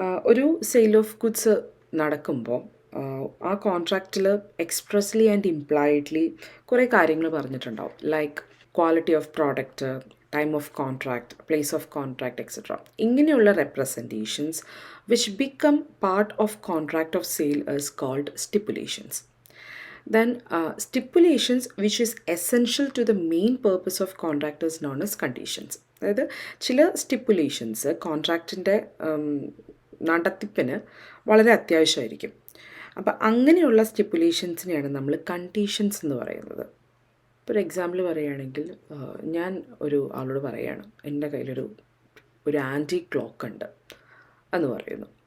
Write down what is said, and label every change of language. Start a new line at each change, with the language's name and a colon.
Malayalam: ഒരു sale of goods നടക്കുമ്പോൾ ആ കോൺട്രാക്റ്റിൽ
English: expressly and impliedly
Malayalam: കുറേ കാര്യങ്ങൾ പറഞ്ഞിട്ടുണ്ടാവും.
English: Like quality of product, time of contract, place of contract etcetera.
Malayalam: ഇങ്ങനെയുള്ള
English: Representations which become part of contract of sale is called stipulations. Then stipulations which is essential to the main purpose of contract is known as conditions.
Malayalam: അതായത് ചില സ്റ്റിപ്പുലേഷൻസ് കോൺട്രാക്റ്റിൻ്റെ നടത്തിപ്പിന് വളരെ അത്യാവശ്യമായിരിക്കും. അപ്പോൾ അങ്ങനെയുള്ള സ്റ്റിപ്പുലേഷൻസിനെയാണ് നമ്മൾ conditions എന്ന് പറയുന്നത്. ഇപ്പോൾ ഒരു എക്സാമ്പിൾ പറയുകയാണെങ്കിൽ ഞാൻ ഒരു ആളോട് പറയുകയാണ്, എൻ്റെ കയ്യിലൊരു ആൻറ്റി ക്ലോക്ക് ഉണ്ട് എന്ന് പറയുന്നു.